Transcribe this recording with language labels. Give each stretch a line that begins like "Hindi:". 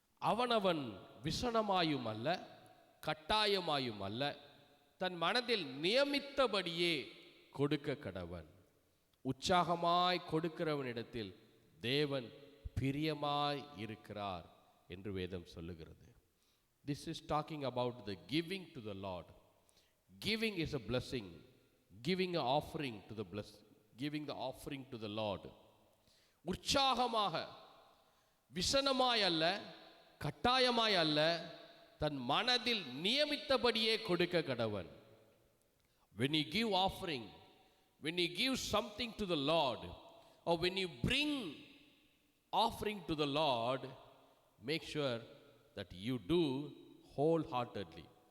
Tamil: அவனவன் விசனமாயும் அல்ல, கட்டாயமாயும் அல்ல, தன் மனதில் நியமித்தபடியே கொடுக்க கடவன். உற்சாகமாய் கொடுக்கிறவனிடத்தில் தேவன் பிரியமாய் இருக்கிறார் என்று வேதம் சொல்லுகிறது.
English: This is talking about the giving to the Lord. Giving is a blessing. Giving an offering to the giving the offering to the Lord.
Tamil: உற்சாகமாக, விசனமாய் அல்ல, கட்டாயமாய் அல்ல, தன் மனதில் நியமித்தபடியே கொடுக்க கடவன்.
English: When you give offering, when you give something to the Lord, or when you bring offering to the Lord, make sure that you do wholeheartedly.